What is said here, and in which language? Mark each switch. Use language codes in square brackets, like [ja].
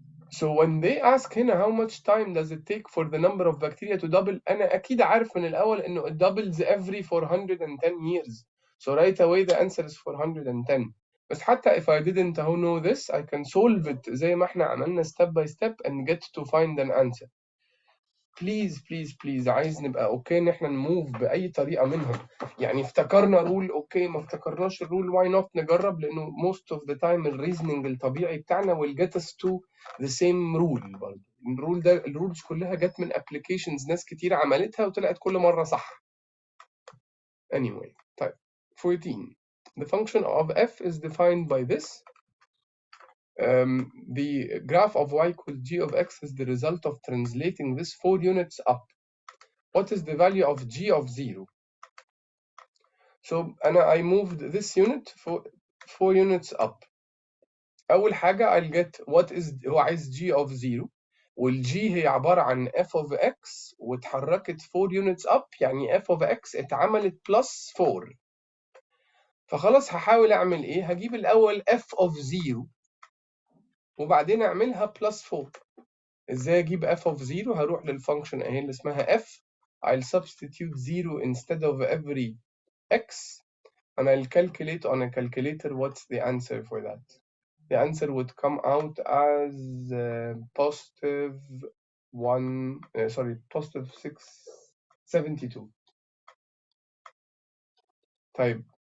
[en] So when they ask [ar] هنا [en] how much time does it take for the number of bacteria to double, [ar] أنا أكيد عارف من الأول إنه [en] it doubles every 410 years. So right away the answer is 410. بس حتى if I didn't know this, I can solve it [ar] زي ما احنا عملنا [en] step by step and get to find an answer. [ar] Please عايز نبقى اوكي ان احنا نموف بأي طريقة منهم. يعني افتكرنا رول اوكي، ما افتكرناش الرول [en] why not [ar] نجرب، لأنه [en] most of the time [ar] الريزنينج الطبيعي بتاعنا [en] will get us to the same rule. [ar] برضه الرول ده الرولز كلها جت من applications ناس كتير عملتها وطلعت كل مرة صح. [en] Anyway طيب 14 the function of f is defined by this. The graph of y equals g of x is the result of translating this 4 units up. What is the value of g of 0? So I moved this unit 4 units up. [ar] أول حاجة [en] I'll get what is [ar] هو عايز [en] g of 0 والg هي عبارة عن f of x واتحركت 4 units up، يعني f of x اتعملت plus 4. [ar] فخلاص هحاول أعمل إيه؟ هجيب الأول [en] f of 0 [ar] وبعدين أعملها [en] plus 4. [ar] ازاي اجيب [en] f of 0؟ [ar] هروح للفانكشن اهي اللي اسمها f. [en] I'll substitute 0 instead of every x and I'll calculate on a calculator what's the answer for that. The answer would come out as positive 672. [ar] طيب